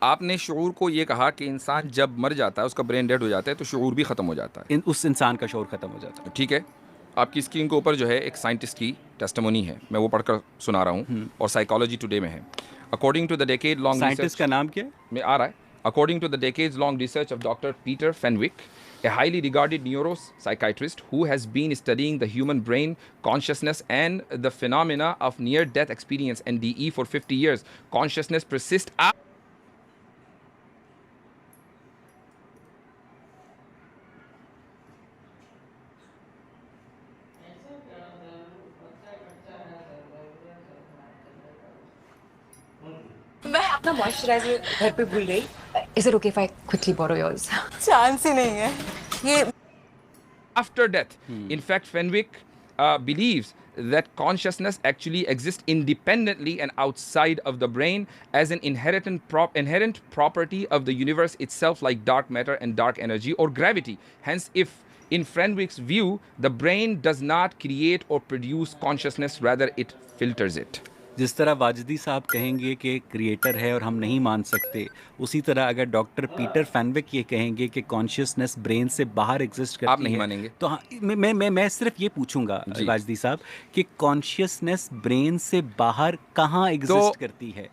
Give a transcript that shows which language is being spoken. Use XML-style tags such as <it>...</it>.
<hi>आपने शऊर को ये कहा कि इंसान जब मर जाता है, उसका ब्रेन डेड हो जाता है, तो शऊर भी खत्म हो जाता है। उस इंसान का शऊर ख़त्म हो जाता है। ठीक है, आपकी स्क्रीन के ऊपर जो है एक साइंटिस्ट की टेस्टिमोनी है, मैं वो पढ़कर सुना रहा हूँ, और साइकोलॉजी टुडे में है।</hi> <en>according to the decade long</en> <hi>scientist का नाम क्या है? में आ रहा है।</hi> <en>According to the decades long research of doctor Peter Fenwick, a highly regarded neuropsychiatrist who has been studying the human brain, consciousness, and the phenomena of near-death experience (NDE) for 50 years. Consciousness persists</en> <hi>अपना moisturiser घर पे भूल गई.</hi> <en>Is it okay if I quickly borrow yours?</en> <hi>Chance ही नहीं है ये.</hi> <en>After death. In fact, Fenwick believes that consciousness actually exists independently and outside of the brain as an inherent property of the universe itself, like dark matter and dark energy or gravity. Hence, if in Fenwick's view, the brain does not create or produce consciousness, rather it filters it.</en> <hi>जिस तरह वाजदी साहब कहेंगे कि creator है और हम नहीं मान सकते, उसी तरह अगर डॉक्टर पीटर फैनविक ये कहेंगे कि कॉन्शियसनेस ब्रेन से बाहर एग्जिस्ट करती है, आप नहीं मानेंगे? तो हाँ, मैं सिर्फ ये पूछूंगा वाजदी साहब कि कॉन्शियसनेस ब्रेन से बाहर कहाँ एग्जिस्ट करती है,</hi>